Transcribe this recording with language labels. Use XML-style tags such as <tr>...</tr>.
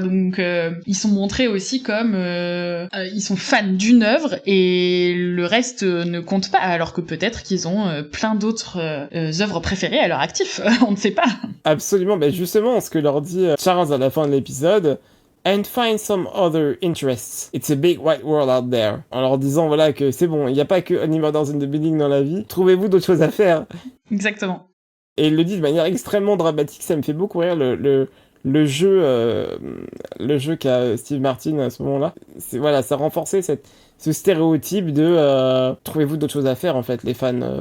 <fr>Donc, ils sont montrés aussi comme... ils sont fans d'une œuvre, et le reste ne compte pas, alors que peut-être qu'ils ont plein d'autres œuvres préférées à leur actif, on ne sait pas. Absolument, mais justement, ce que leur dit Charles à la fin de l'épisode...</fr> <en>And find some other interests. It's a big white world out there.</en> <fr>En leur disant, voilà, que c'est bon, il n'y a pas que Only Murders in the Building dans la vie. Trouvez-vous d'autres choses à faire. Exactement. Et il le dit de manière extrêmement dramatique. Ça me fait beaucoup rire le jeu qu'a Steve Martin à ce moment-là. Voilà, ça renforçait ce stéréotype de trouvez-vous d'autres choses à faire, en fait, les fans.</fr>